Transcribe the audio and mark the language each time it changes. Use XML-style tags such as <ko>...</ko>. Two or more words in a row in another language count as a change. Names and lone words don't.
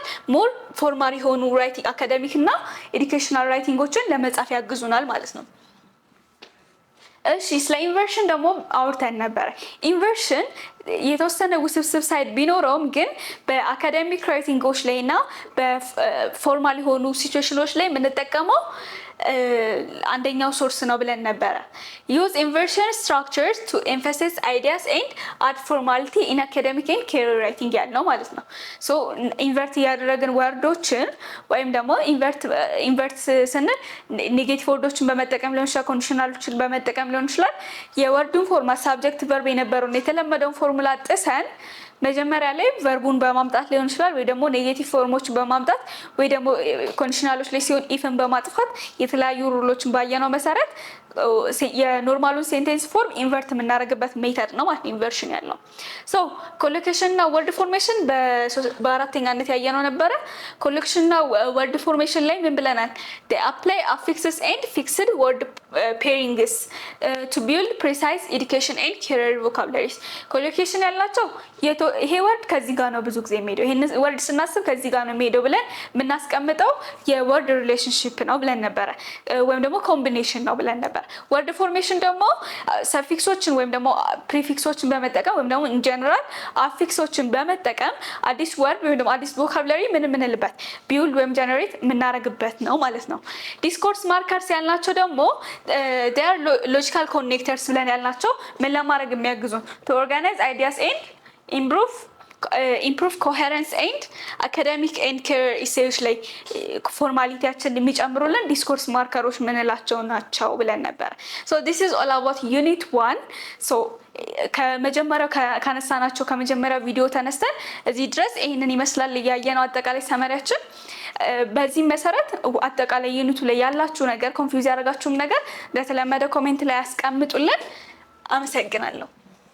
<en>more formal</en> <am>የሆኑ ራይቲንግ አካዳሚክ እና ኤዱኬሽናል ራይቲንጎችን ለመጻፍ ያግዙናል ማለት ነው። እሺ ስለ ኢንቨርሽን ደግሞ አውርተን ነበረ። ኢንቨርሽን የተወሰነ ውስብስብ ሳይድ ቢኖረውም ግን በአካዳሚክ ራይቲንጎች ላይ እና በፎርማል የሆኑ ሲቹዌሽኖች ላይ የምንጠቀመው አንደኛው ሶርስ ነው ብለን ነበረ።</am> <en>use inversion structures to emphasize ideas and add formality in academic and career writing</en> <am>ያልነው ማለት ነው። ሶ ኢንቨርት ያደረግን ወርዶችን ወይም ደግሞ ኢንቨርት ስንል ኔጌቲቭ ወርዶችን በመጠቀም ሊሆን ይችላል፣ ኮንዲሽናሎችን በመጠቀም ሊሆን ይችላል። የወርዱን</am> <en>format subject verb</en> <am>የነበረውን የተለመደውን ፎርሙላ ጥሰን መጀመሪያ ላይ ቨርቡን በማምጣት ሊሆን ይችላል ወይ ደግሞ ኔጌቲቭ ፎርሞችን በማምጣት ወይ ደግሞ ኮንዲሽናሎች ላይ ሲሆን ኢፍን በማጥፋት የተለያዩ ሩሎችን ባየነው መሰረት የኖርማሉን</am> <en>sentence form</en> <am>ኢንቨርት የምናደርግበት ሜተድ ነው ማለት ኢንቨርሽን ያለው። ሶ ኮሎኬሽን እና</am> <en>word formation</en> <am>በአራተኛነት ያየነው ነበረ። ኮሎኬሽን እና</am> <en>word formation</en> <am>ላይ ምን ብለናል?</am> <en>they apply affixes and fixed word pairings to build precise education and career vocabularies።</en> <am>ኮሎኬሽን ያላቸው ይሄ ወርድ ከዚህ ጋር ነው ብዙ ጊዜ የሚሄደው፣ ይሄን ወርድ ስናስብ ከዚህ ጋር ነው የሚሄደው ብለን የምናስቀምጠው የወርድ ሪሌሽንሺፕ ነው ብለን ነበረ፣ ወይም ደግሞ ኮምቢኔሽን ነው ብለን ነበር።</am> <en>word formation</en> <am>ደግሞ ሰፊክሶችን ወይም ደግሞ ፕሪፊክሶችን በመጠቀም ወይም ደግሞ</am> <en>in general</en> <am>አፊክሶችን በመጠቀም አዲስ ወርድ ወይም ደግሞ አዲስ ቮካብላሪ ምንልበት ቢውልድ ወይም ጀነሬት የምናደርግበት ነው ማለት ነው።</am> <en>discourse markers</en> <am>ያልናቸው ደግሞ</am> <en>they are logical connectors</en> <am>ብለን ያልናቸው ምን ለማድረግ የሚያግዙን</am> <en>to organize ideas and improve coherence and academic and career essays</en> <am>ላይ ፎርማሊቲያችን የሚጨምሩልን ዲስኮርስ ማርከሮች ምንላቸው ናቸው ብለን ነበር።</am> <en>so this is all about unit 1 so</en> <am>ከመጀመሪያው ካነሳናቸው ከመጀመሪያው ቪዲዮ ተነስተን እዚህ ድረስ ይሄንን ይመስላል ያየነው አጠቃላይ ሰመሪያችን። በዚህ መሰረት አጠቃላይ ዩኒቱ ላይ ያላችሁ ነገር ኮንፊውዝ ያደረጋችሁም ነገር እንደተለመደ ኮሜንት ላይ አስቀምጡልን። አመሰግናለሁ።</am>